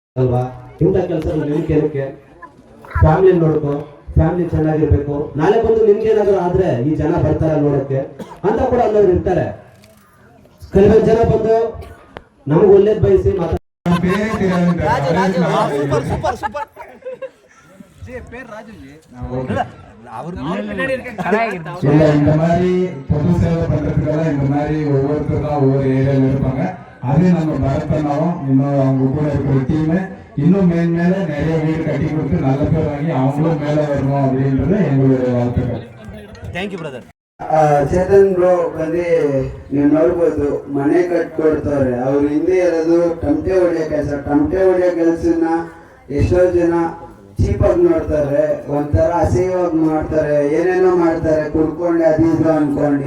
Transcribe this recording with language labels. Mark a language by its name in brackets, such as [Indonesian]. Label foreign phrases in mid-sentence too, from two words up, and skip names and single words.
[Kannada] ಅಲ್ವಾ? ಇಂಥ ಕೆಲಸಗಳು ನಿಮ್ಗೆ ಫ್ಯಾಮಿಲಿ ನೋಡ್ಕೋ, ಫ್ಯಾಮಿಲಿ ಚೆನ್ನಾಗಿರ್ಬೇಕು. ನಾಳೆ ಬಂದು ನಿಮ್ಗೇನಾದ್ರು ಆದ್ರೆ ಈ ಜನ ಬರ್ತಾರೆ ನೋಡಕ್ಕೆ ಅಂತ ಕೂಡ ಅಲ್ಲವ್ರು ಇರ್ತಾರೆ. ಕೆಲವೊಂದು ಜನ ಬಂದು ನಮ್ಗೆ ಒಳ್ಳೇದ್ ಬಯಸಿ ಮಾತಾಡ್ತಾರೆ. [Tamil] இந்த மாதிரி பொது சேவை பண்றதுக்கெல்லாம் இந்த மாதிரி ஒவ்வொருத்தரும் ஒவ்வொரு ஏரியாவில் இருப்பாங்க. அதே நம்ம பரத்தனாவும் இன்னும் அவங்க கூட இருக்கிற டீமு இன்னும் மேல நிறைய வீடு கட்டி கொடுத்து நல்ல பேர் வாங்கி அவங்களும் மேல வரணும் அப்படின்றது எங்களுடைய வாழ்த்துக்கள். [English] Thank you brother. [Kannada] ಚೇತನ್ ಬ್ರೋ ಬಂದು ನೀವು ನೋಡ್ಬೋದು ಮನೆ ಕಟ್ಕೊಡ್ತವ್ರೆ. ಅವ್ರು ಹಿಂದೆ ಇರೋದು ಟಮಟೆ ಹೊಡಿಯೋ ಕೆಲಸ. ಟಮಟೆ ಹೊಡಿಯೋ ಕೆಲಸನ ಎಷ್ಟೋ ಜನ ಚೀಪಾಗಿ ನೋಡ್ತಾರೆ, ಒಂಥರ ಅಸಹ್ಯವಾಗಿ ಮಾಡ್ತಾರೆ, ಏನೇನೋ ಮಾಡ್ತಾರೆ, ಕುಡ್ಕೊಂಡು ಅದಿದ್ರು ಅನ್ಕೊಂಡು.